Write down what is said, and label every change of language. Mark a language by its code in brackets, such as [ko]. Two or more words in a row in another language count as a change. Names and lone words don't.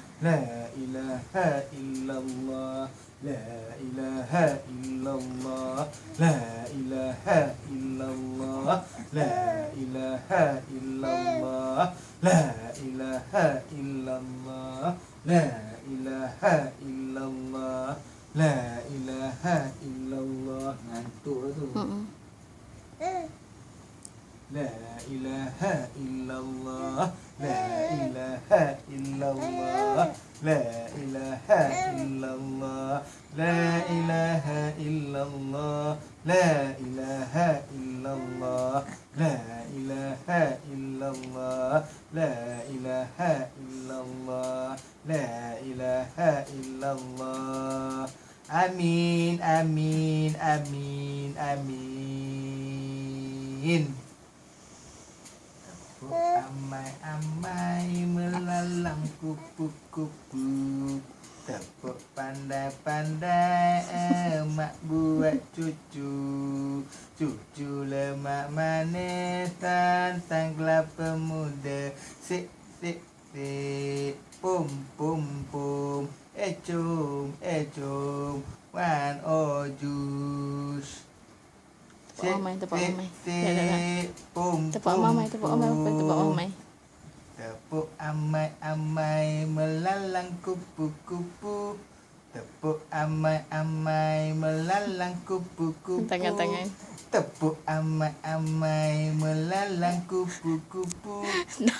[ar] لا إله إلا الله، لا إله إلا الله، لا إله إلا الله، لا إله إلا الله، لا إله إلا الله، لا إله إلا الله، لا إله إلا الله. [ms] Ngantuk tu. [ar] لا إله إلا الله، لا إله إلا الله، لا إله إلا الله، لا إله إلا الله، لا إله إلا الله، لا إله إلا الله، لا إله إلا الله، لا إله إلا الله. [ms] Amin, amin, amin, amin. Amai-amai melalang kupu-kupu, tepuk pandai-pandai emak buat cucu. Cucu lemak manis tantang kelapa muda. Sik, sik, sik, pum, pum, pum. Ecum, ecum, one oh jus. Tepuk Amai, tepuk Amai. Pum, Tepuk Amai, tepuk Amai, tepuk Amai. Tepuk amai-amai melalang kupu-kupu. Tepuk amai-amai melalang kupu-kupu. Tangan-tangan. Tepuk amai-amai melalang kupu-kupu.